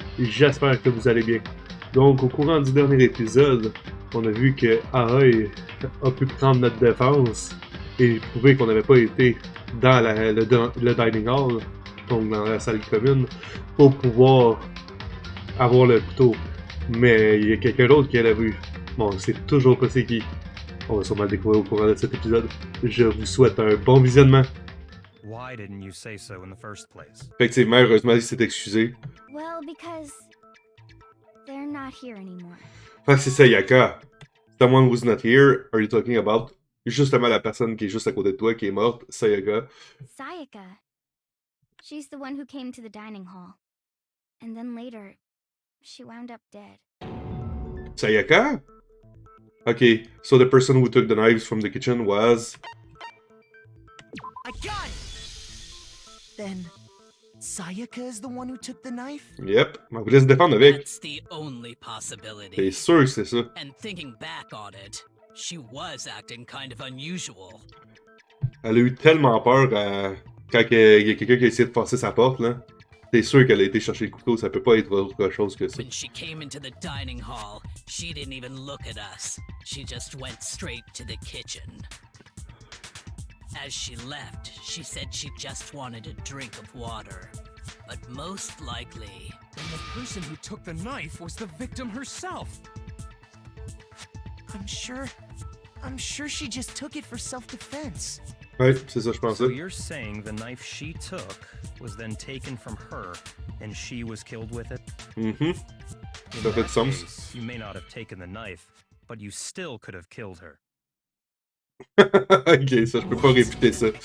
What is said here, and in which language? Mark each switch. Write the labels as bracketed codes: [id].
[fr] J'espère que vous allez bien. Donc au courant du dernier épisode, on a vu que HAHAHA a pu prendre notre défense et prouver qu'on n'avait pas été dans le dining hall, donc dans la salle commune, pour pouvoir avoir le couteau. Mais il y a quelqu'un d'autre qui l'a vu. Bon, c'est toujours pas c'est qui. On va sûrement le découvrir au courant de cet épisode. Je vous souhaite un bon visionnement. [en] Why didn't you say so in the first place? [fr] Effectivement, heureusement, il s'est excusé. [en] Well, because they're not here anymore. [fr] Fait que c'est Sayaka. [en] Someone who's not here, are you talking about? [fr] Justement la personne qui est juste à côté de toi, qui est morte, Sayaka. Sayaka. [en] She's the one who came to the dining hall. And then later, she wound up dead. Sayaka? Okay, so the person who took the knives from the kitchen was... I got it! Then, Sayaka is the one who took the knife? [fr] Yep, elle voulait se défendre avec. [en] That's the only possibility. [fr] T'es sûr que c'est ça? [en] And thinking back on it, she was acting kind of unusual. [fr] Elle a eu tellement peur quand il y a quelqu'un qui a essayé de passer sa porte, là. T'es sûr qu'elle a été chercher le couteau, ça peut pas être autre chose que ça. [en] When she came into the dining hall, she didn't even look at us. She just went straight to the kitchen. As she left, she said she just wanted a drink of water. But most likely... Then the person who took the knife was the victim herself. I'm sure she just took it for self-defense. [fr] Ouais, c'est ça, je pensais. [en] So you're saying the knife she took was then taken from her, and she was killed with it? Mm-hmm. In [fr] Ça fait [en] that [fr] du sens. [en] case, you may not have taken the knife, but you still could have killed her. [fr] Ok, ça, je peux pas répéter ça.